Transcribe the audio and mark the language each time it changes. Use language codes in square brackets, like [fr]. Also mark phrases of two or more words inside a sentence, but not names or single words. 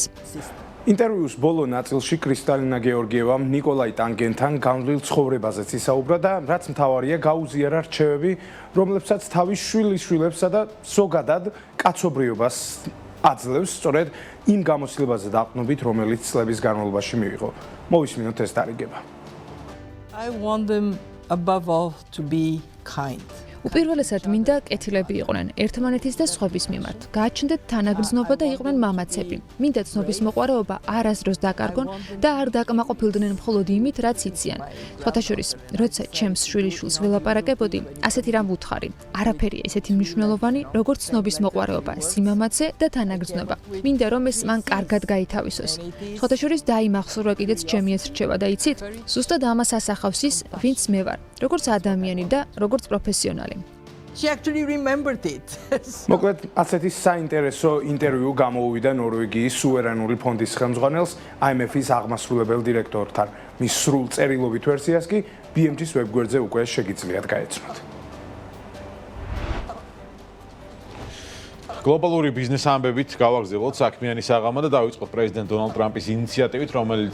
[ka] ინტერვიუს ბოლო ნაწილში კრისტალინა გეორგიევამ ნიკოლაი ტანგენთან განვლილ ცხოვრებაზეც ისაუბრა და რაც მთავარია გაუზიარა რჩევები, რომლებსაც თავის შვილიშვილებსა და ზოგადად კაცობრიობას აძლევს სწორედ იმ გამოცდილებაზე დაყრდნობით, რომელიც წლების განმავლობაში მიიღო. მოვისმინოთ ეს დარიგება. [en] I want them above all to be kind. [ka] უპირველესად მინდა კეთილები იყვნენ ერთმანეთის და სხვების მიმართ. გააჩნდეთ თანაგრძნობა და იყვნენ მამაცები. მინდა ცნობის მოყვარეობა არასდროს დაკარგონ და არ დაკმაყოფილდნენ მხოლოდ იმით, რაც იციან. სხვათა შორის, როცა ჩემს შვილიშვილს ველაპარაკებოდი, ასეთი რამ ვუთხარი. არაფერია ისეთი მნიშვნელოვანი, როგორც ცნობის მოყვარეობა, სიმამაცე და თანაგრძნობა. მინდა რომ ეს მან კარგად გაითავისოს. სხვათა შორის დაიმახსოვრა კიდეც ჩემი ეს რჩევა და იცით, ზუსტად ამას ასახავს ის, ვინც მე ვარ, როგორც ადამიანი და როგორც პროფესიონალი. [en] She actually remembered it. [ka] მოკლედ, ასეთი საინტერესო ინტერვიუ გამოუვიდა ნორვეგიის სუვერენული ფონდის ხელმძღვანელს IMF-ის აღმასრულებელ დირექტორთან. მის სრულ წერილობით ვერსიას კი BMG-ის ვებგვერდზე უკვე შეგიძლიათ გაეცნოთ. გლობალური ბიზნეს ამბებით გავაგრძელოთ საქმიანი საღამა და დავიწყოთ პრეზიდენტ დონალდ ტრამპის ინიციატივით, რომელიც